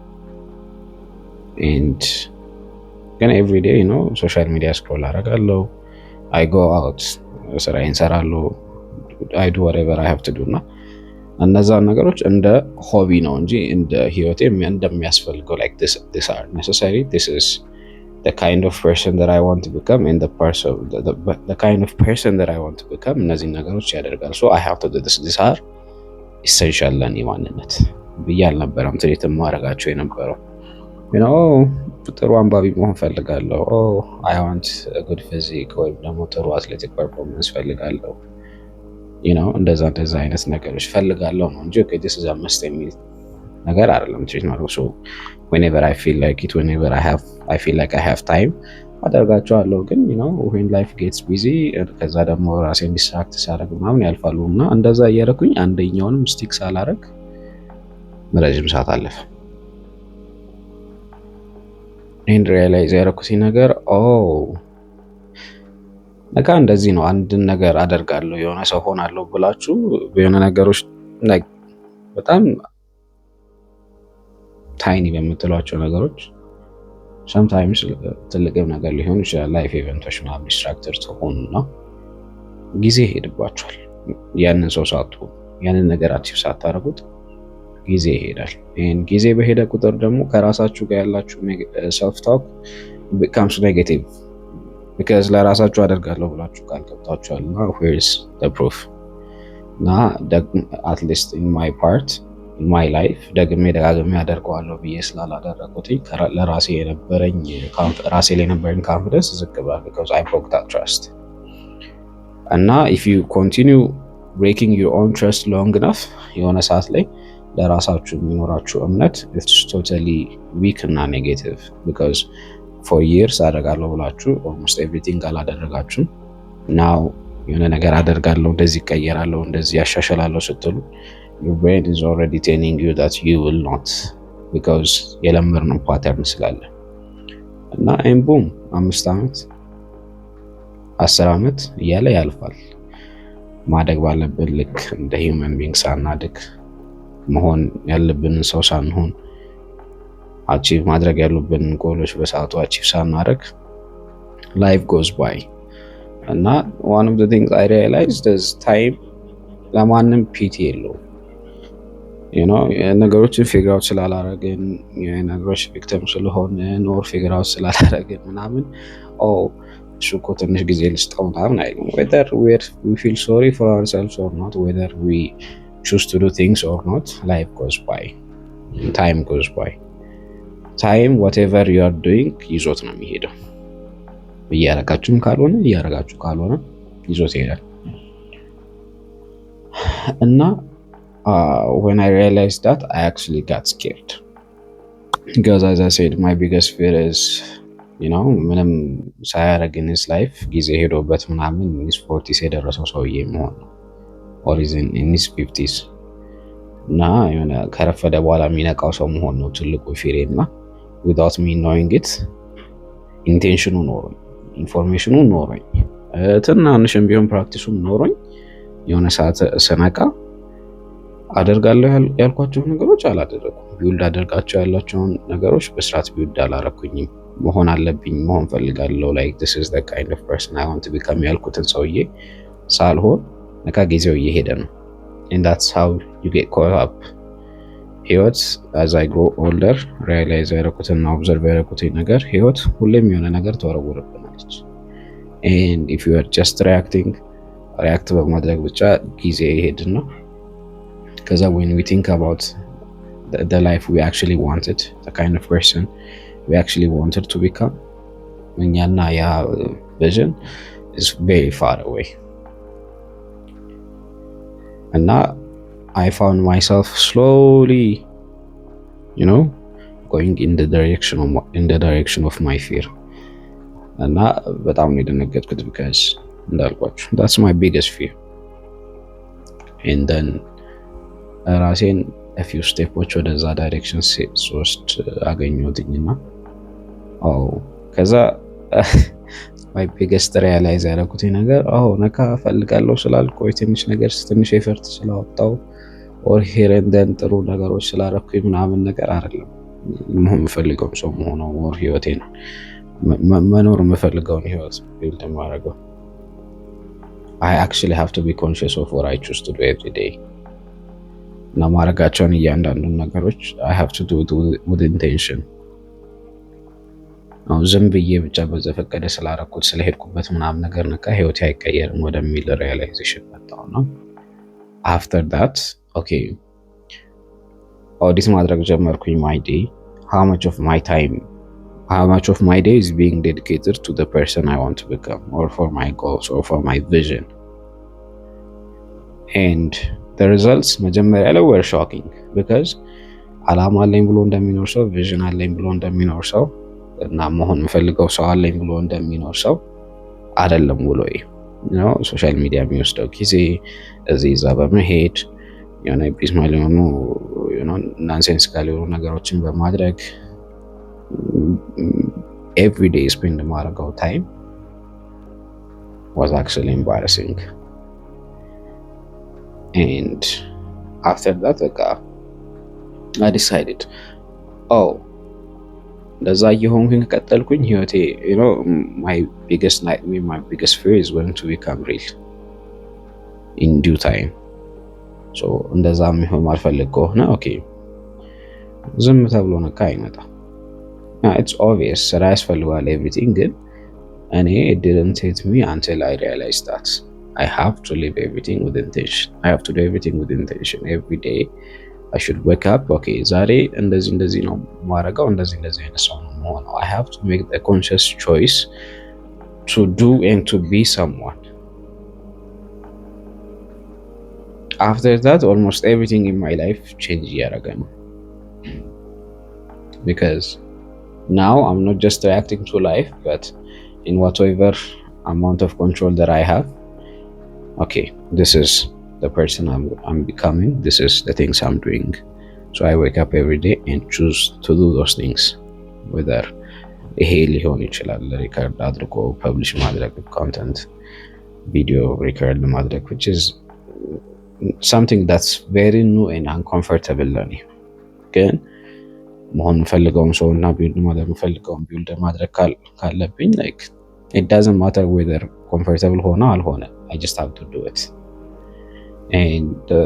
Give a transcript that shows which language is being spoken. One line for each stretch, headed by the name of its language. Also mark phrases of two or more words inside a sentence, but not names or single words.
English: and ግን every day social media scroll አደርጋለሁ, I go out
Amharic: ስራዬን እሰራለሁ፣
English: I do whatever I have to do
Amharic: እና እነዛን ነገሮች እንደ ሆቢ ነው እንጂ እንደ ህይወቴ እንደሚያስፈልገው
English: like this are necessary, this is the kind of person that I want to become and the kind of person that I want to become
Amharic: እነዚህ ነገሮች ያደርጋል።
English: so I have to do this are essential
Amharic: ለኔ ማንነት ብዬ አልነበረም ትሪት ማድረጋቸው የነበረው። ጥሩ አንባቢ መሆን ፈልጋለሁ፣
English: I want a good physique
Amharic: ወይም ደግሞ ጥሩ
English: athletic performance
Amharic: ፈልጋለሁ፣ እንደዛ አይነት ነገሮች ፈልጋለሁ ነው እንጂ
English: this is a must
Amharic: የሚል ነገር አይደለም ትሪት ማድረግ።
English: so whenever I feel like it, whenever I feel like I have time
Amharic: አደርጋቸዋለሁ። ግን
English: when life gets busy
Amharic: ከዛ ደግሞ ራሴን ዲስትራክት ሳደርግ ምናምን ያልፋሉ እና እንደዛ እያደረኩኝ አንደኛውንም ስቲክ ሳላደርግ ረጅም ሰዓት አለፈ። ይህን ሪያላይዝ ያደረኩት ነገር በቃ እንደዚህ ነው። አንድን ነገር አደርጋለሁ የሆነ ሰው ሆናለሁ ብላችሁ የሆነ ነገሮች በጣም ታይኒ በምትሏቸው ነገሮች sometimes ትልቅም ነገር ሊሆን ይችላል ላይፍ ኢቨንቶች ምናምን ዲስትራክተር ትሆኑና ጊዜ ይሄድባችኋል። ያንን ሰው ሳትሆኑ ያንን ነገር አቺቭ ሳታደርጉት ጊዜ ይሄዳል። ይሄን ጊዜ በሄደ ቁጥር ደግሞ ከራሳችሁ ጋር ያላችሁ
English: self talk becomes negative
Amharic: because ለራሳችሁ አደርጋለሁ ብላችሁ ቃል ገብታችኋል እና
English: where is the proof? እና at least in my part in my life
Amharic: ደግሜ ደጋግሜ አደርገዋለሁ ብዬ ስላላደረኩት ለራሴ ላይ የነበረኝ
English: confidence
Amharic: ዝቅ ብሏል
English: because I broke that trust. እና if you continue breaking your own trust long enough
Amharic: የሆነ ሰዓት ላይ ለራሳችሁ የሚኖራችሁ እምነት
English: it's totally weak እና negative because for
Amharic: years አደርጋለሁ ብላችሁ
English: almost everything
Amharic: አላደረጋችሁም። now የሆነ ነገር አደርጋለሁ፣ እንደዚህ እቀየራለሁ፣ እንደዚህ ያሻሽላለሁ ስትሉ
English: your brain is already telling you that you will not because
Amharic: የለመድነው ፓተርን ስላለ እና ቦom 5 ዓመት 10 ዓመት እያለ ያልፋል። ማደግ ባለብን ልክ እንደ
English: human being
Amharic: ሳናድግ መሆን ያለብንን ሰው ሳንሆን አቺቭ ማድረግ ያሉብን ጎሎች በሰዓቱ አቺቭ ሳናደርግ
English: life goes by
Amharic: እና
English: one of the things I realized is time
Amharic: ለማንም ፒቲ የለውም። ነገሮችን ፊግር አውት ስላላረግን የነገሮች ቪክቲም ስለሆንን ኦር ፊግር አውት ስላላረግን ምናምን እሱ እኮ ትንሽ ጊዜ ልስጠው ምናምን አይልም።
English: whether we feel sorry for ourselves or not, whether we choose to do things or not, life goes by, time goes by. time whatever you are doing
Amharic: ይዞት ነው የሚሄደው። እያረጋችሁም ካልሆነ እያረጋችሁ ካልሆነ ይዞት ይሄዳል።
English: እና when I realized that, I actually got scared because as I said, my biggest fear is
Amharic: ምንም ሳያረግ
English: in his life
Amharic: ጊዜ ሄዶበት ምናምን
English: his 40s
Amharic: የደረሰው ሰውዬ መሆን ነው
English: or is in his 50s
Amharic: እና የሆነ ከረፈደ በኋላ የሚነቃው ሰው መሆን ነው ትልቁ ፊሬ እና
English: without me knowing it
Amharic: ኢንቴንሽኑ ኖሮኝ ኢንፎርሜሽኑ ኖሮኝ ትናንሽም ቢሆን ፕራክቲሱም ኖሮኝ የሆነ ሰዓት ስነቃ አደርጋለሁ ያልኳቸው ነገሮች አላደረኩም። ቢውልድ አደርጋቸው ያላቸውን ነገሮች በስርዓት ቢውልድ አላረኩኝም። መሆን አለብኝ መሆን ፈልጋለሁ
English: like this is the kind of person I want to become
Amharic: ያልኩትን ሰውዬ ሳልሆን ነካ ጊዜው እየሄደ ነው
English: and that's how you get caught up. ህይወት as I grow older realize ያደረኩትና observe
Amharic: ያደረኩትን ነገር ህይወት ሁሌም የሆነ ነገር ተወረውርብናለች
English: and if you are just react
Amharic: በማድረግ ብቻ ጊዜ ይሄድና ከዛ
English: when we think about the life we actually wanted, the kind of person we actually wanted to become,
Amharic: እኛና ያ
English: vision is very far away. And now I found myself slowly going in the direction of my fear.
Amharic: እና በጣም ነው የደነገጥኩት because እንዳልኳችሁ
English: that's my biggest fear. And then
Amharic: ራሴን
English: a few steps
Amharic: ወደዛ ዳይሬክሽን ሶስት አገኘሁትኝና ከዛ
English: my biggest realize
Amharic: ያደረኩት ነገር ነካ ፈልጋለሁ ስላልኩ ወይ ትንሽ ኤፈርት ስላወጣው
English: or here and then
Amharic: ጥሩ ነገሮች ስላደረኩኝ ምናምን ነገር አይደለም መሆን የምፈልገው ሰው መሆነው ኦር ህይወቴን መኖር የምፈልገውን ህይወት ቢልድ ማድረገው
English: I actually have to be conscious of what I choose to do every day
Amharic: እና ማድረጋቸውን እያንዳንዱን ነገሮች
English: I have to do it with intention
Amharic: ዝም ብዬ ብቻ በዘፈቀደ ስላደረኩት ስለሄድኩበት ምናምን ነገር ነካ ህይወቴ አይቀየርም ወደሚል ሪያላይዜሽን መጣሁና
English: after that okay
Amharic: ኦዲት ማድረግ ጀመርኩኝ
English: my day how much of my day is being dedicated to the person I want to become or for my goals or for my vision and the results
Amharic: መጀመሪያ ላይ
English: were shocking because
Amharic: አላማ አለኝ ብሎ እንደሚኖር ሰው ቪዥን አለኝ ብሎ እንደሚኖር ሰው እና መሆን የምፈልገው ሰው አለኝ ብሎ እንደሚኖር ሰው አይደለም ውሎዬ ሶሻል ሚዲያ የሚወስደው ጊዜ እዚህ እዛ በመሄድ የሆነ ቢዝማል የሆኑ ናንሴንስ ጋር የሆኑ ነገሮችን በማድረግ
English: every day spend ማድረገው time was actually embarrassing and after that I decided
Amharic: እንደዛ እየሆንኩኝ ከቀጠልኩኝ ህይወቴ
English: my biggest nightmare, my biggest fear is going to become real in due time so
Amharic: እንደዛ የሚሆን ማልፈልግ ከሆነ ዝም ተብሎ ነካ አይመጣ
English: it's obvious
Amharic: ስራ ያስፈልጋል
English: everything
Amharic: ግን እኔ
English: it didn't hit me until I realized that I have to live everything with intention I have to do everything with intention every day I should wake up
Amharic: ዛሬ እንደዚህ ነው ማረጋው እንደዚህ አይነት ሰው ነው መሆነው
English: I have to make the conscious choice to do and to be someone after that almost everything in my life changed
Amharic: ያረገ ነው
English: because now I'm not just reacting to life but in whatever amount of control that I have this is the person I'm becoming this is the things I'm doing so I wake up every day and choose to do those things whether
Amharic: ይሄ ሊሆን ይችላል ሪከርድ አድርጎ ፐብሊሽ ማድረግ ኮንተንት ቪዲዮ ሪከርድ ማድረግ
English: which is something that's very new and uncomfortable
Amharic: ለኔ ግን መሆን ፈልገውም ሰውና ቢልድ ማድረግ ካለብኝ like
English: it doesn't matter whether comfortable
Amharic: ሆነ አልሆነ
English: I just have to do it and the